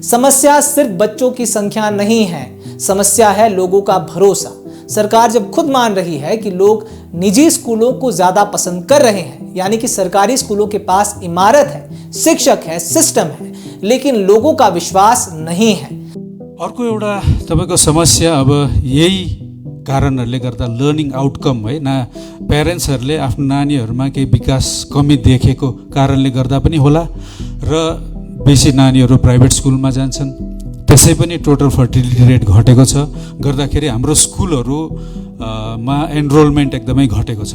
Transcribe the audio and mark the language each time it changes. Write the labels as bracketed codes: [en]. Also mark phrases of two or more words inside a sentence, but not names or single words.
[hi] समस्या सिर्फ बच्चों की संख्या नहीं है, समस्या है लोगों का भरोसा। सरकार जब खुद मान रही है कि लोग निजी स्कूलों को ज्यादा पसंद कर रहे हैं, यानी कि सरकारी स्कूलों के पास इमारत है, शिक्षक है, सिस्टम है, लेकिन लोगों का विश्वास नहीं है। [ne] अर्को एउटा तपाईको समस्या अब यही कारणहरूले गर्दा [en] learning outcome [hi] है ना, [ne] प्यारेन्ट्सहरूले आफ्नो नानीहरूमा केही विकास कमी देखेको कारणले गर्दा पनि होला र बेसी नानीहरू [en] private schoolमा [ne] जान्छन्। त्यसै पनि [en] total fertility rate [ne] घटेको छ, गर्दाखेरि हाम्रो स्कुलहरू मा एनरोलमेन्ट एकदमै घटेको छ।